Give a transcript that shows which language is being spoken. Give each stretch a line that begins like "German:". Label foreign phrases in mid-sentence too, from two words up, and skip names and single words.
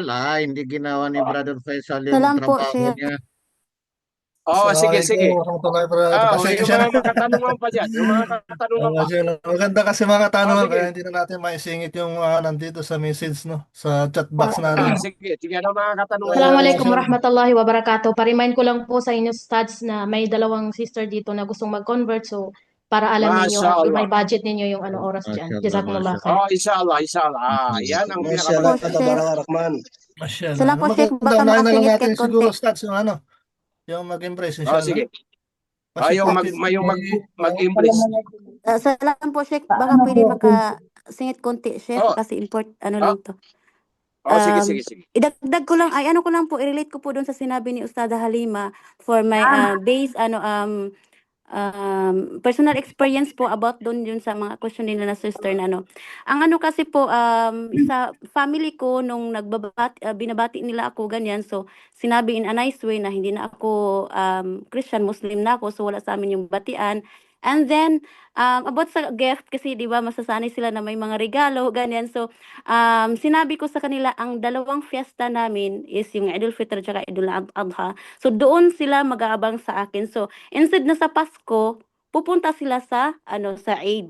Filipino: Hindi ginawa ni Brother Faisal yung trabaho niya. Sige. Yung Pasensya na. mga katanungan pa dyan. Yung mga katanungan pa. Maganda kasi mga katanungan kaya hindi na natin maisingit yung nandito sa message, no? Sa chat box natin. Sige, ano mga katanungan.
Arabic: السلام عليكم ورحمة الله وبركاته.
Filipino: Pa-remind ko lang po sa inyo Stads na may 2 sister dito na gustong mag-convert, so para alam niyo may budget ninyo yung oras diyan.
Arabic: جزاكم الله خير.
Filipino: Inshallah. Yan ang Mashallah. Sala po, Sheikh, baka makasingit natin kahit siguro konti. Stats yung mag-embrace inshallah. Sige. Yung mag-embrace. Salam po, Sheikh, baka pwede makasingit konti, Sheikh, kasi lang to. Sige. Idagdag ko lang, i-relate ko po doon sa sinabi ni Ustada Halima
English: for my base, personal experience
Filipino: po about doon yun sa mga question nila na sister na ang kasi po sa family ko nung binabati nila ako ganyan, so sinabi
English: in a nice way
Filipino: na hindi na ako Christian, Muslim na ako, so wala sa amin yung batian.
English: And then
Filipino: about sa gift, kasi di ba masasanay sila na may mga regalo ganyan, so sinabi ko sa kanila ang 2 fiesta namin is yung Idul Fitr at Idul Adha, so doon sila mag-aabang sa akin.
English: So instead
Filipino: na sa Pasko, pupunta sila sa sa Eid.